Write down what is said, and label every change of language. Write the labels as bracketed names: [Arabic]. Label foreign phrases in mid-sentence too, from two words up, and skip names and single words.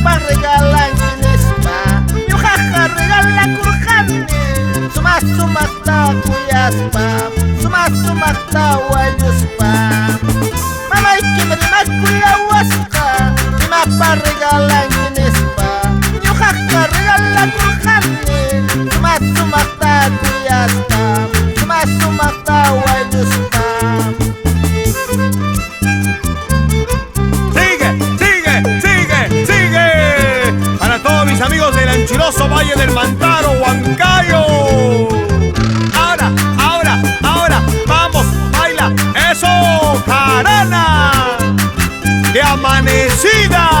[Quechua] regalan kinispa Ñuqaqa regalakurqani Sumaq-sumaqta kuyaspa Sumaq-sumaqta wañuspa Mamaykim rimakuyawasqa Imapa regalan kinispa Ñuqaqa regalakurqani Sumaq-sumaqta kuyaspa Sumaq-sumaqta wañuspa [Spanish] Amigos del anchuroso Valle del Mantaro, Huancayo. Ahora, vamos, baila, eso, carana, de amanecida.